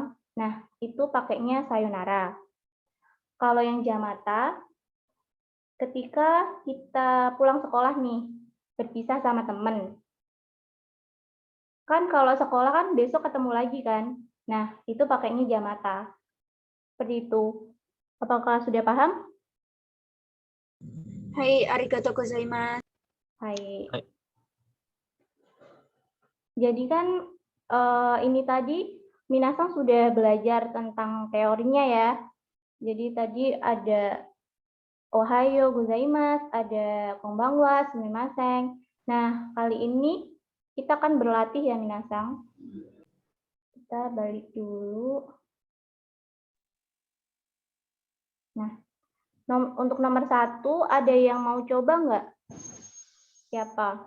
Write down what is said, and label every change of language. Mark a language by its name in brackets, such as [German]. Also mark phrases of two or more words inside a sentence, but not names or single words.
[Indonesian] Nah, itu pakainya sayonara. Kalau yang jamata, ketika kita pulang sekolah nih, berpisah sama temen. Kan kalau sekolah kan besok ketemu lagi kan. Nah, itu pakainya jamata. Seperti itu. Apakah sudah paham? [Japanese] Hai, ありがとうございます. Hai. Hai. [Indonesian] Jadi kan ini tadi minasang sudah belajar tentang teorinya ya. Jadi tadi ada [Japanese] おはようございます, [Indonesian] ada konbanwa, sumimasen. Nah, kali ini kita akan berlatih ya minasang. Kita balik dulu. Nah, untuk nomor 1, ada yang mau coba nggak? Siapa?